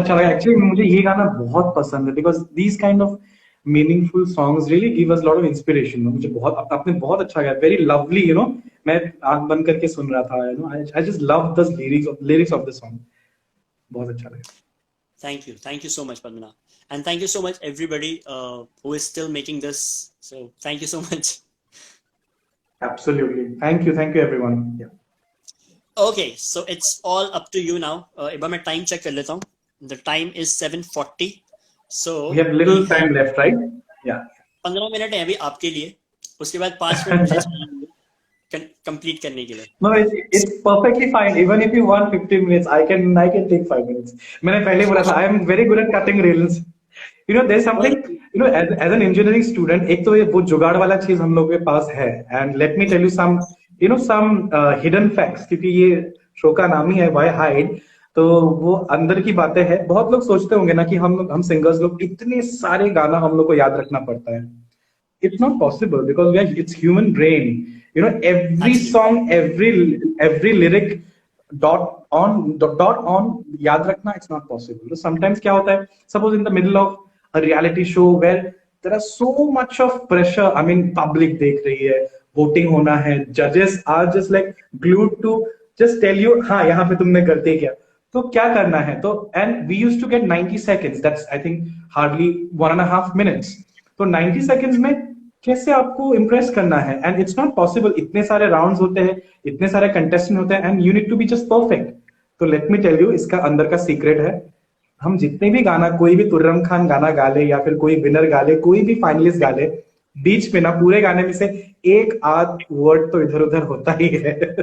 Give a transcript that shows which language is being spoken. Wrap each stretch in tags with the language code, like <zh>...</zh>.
<hi>अच्छा लगा</hi> <en>actually,</en> <hi>मुझे ये गाना बहुत पसंद है</hi> <en>Because these kind of meaningful songs really give us lot of inspiration.</en> <hi>मुझे बहुत, आपने बहुत अच्छा गाया,</hi> <en>Very lovely, you know.</en> <hi>मैं आंख बंद करके सुन रहा था,</hi> <en>You know, I just love the lyrics of the song.</en> <hi>बहुत अच्छा लगा।</hi> <en>Thank you so much, Padmana, and thank you so much everybody who is still making this. So thank you so much. Absolutely, thank you everyone. Okay, so it's all up to you now.</en> <hi>एक बार मैं time check कर लेता हूँ.</hi> <en>The time is 7:40. So we have we little have time left, right? या</en> <hi>15 minute है अभी आपके लिए. उसके बाद 5 मिनट मुझे चाहिए कंप्लीट करने के लिए.</hi> <en>No, it's perfectly fine. Even if you want 15 minutes, I can take 5 minutes.</en> <hi>मैंने पहले बोला था,</hi> <en>I am very good at cutting reels. You know, there's something, you know, as an engineering student,</en> <hi>एक तो ये वो जुगाड़ वाला चीज हम लोग के पास है.</hi> <en>And let me tell you some, you know, some hidden facts,</en> <hi>क्योंकि ये शो का नाम ही है</hi> <en>Why Hide.</en> <hi>तो वो अंदर की बातें हैं. बहुत लोग सोचते होंगे ना कि हम सिंगर्स लोग इतने सारे गाना हम लोग को याद रखना पड़ता है.</hi> <en>It's not possible because it's human brain. You know, every Absolutely. song, every lyric, dot on</en> <hi>याद रखना,</hi> <en>it's not possible. So sometimes</en> <hi>क्या होता है,</hi> <en>suppose in the middle of a reality show where there are so much of pressure, I mean public</en> <hi>देख रही है, voting होना है,</hi> <en>judges are just like glued to just tell you</en> <hi>हाँ यहाँ पे तुमने गलती किया, तो क्या करना है.</hi> <en>तो and we used to get 90 seconds, that's I think hardly 1.5 minutes.</en> <hi>तो 90 सेकंड्स में कैसे आपको इम्प्रेस करना है,</hi> <en>And it's not possible.</en> <hi>इतने सारे राउंड्स होते हैं, इतने सारे कंटेस्टेंट होते हैं,</hi> <en>And you need to be just perfect.</en> <hi>तो</hi> <en>let me tell you,</en> <hi>इसका अंदर का सीक्रेट है, हम जितने भी गाना, कोई भी तुर्रम खान गाना गा ले या फिर कोई विनर गा ले, कोई भी फाइनलिस्ट गा ले, बीच में ना पूरे गाने में से एक आध वर्ड तो इधर उधर होता ही है.</hi>